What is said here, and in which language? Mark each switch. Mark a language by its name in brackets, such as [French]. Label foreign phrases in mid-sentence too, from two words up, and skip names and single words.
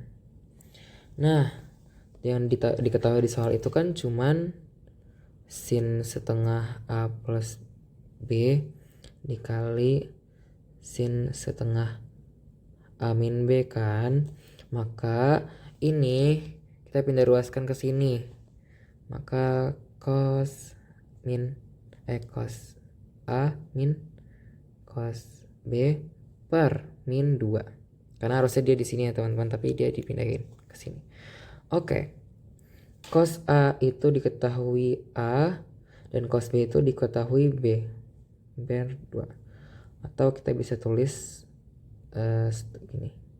[Indonesian] Nah, yang diketahui di soal itu kan cuman sin setengah A plus B dikali sin setengah A min B kan. Maka ini kita pindah ruaskan ke sini. Maka cos min cos A min cos B per min 2. Karena harusnya dia di sini ya teman-teman, tapi dia dipindahin ke sini. Oke. Cos A itu diketahui A dan cos B itu diketahui B. Per 2. Atau kita bisa tulis gini.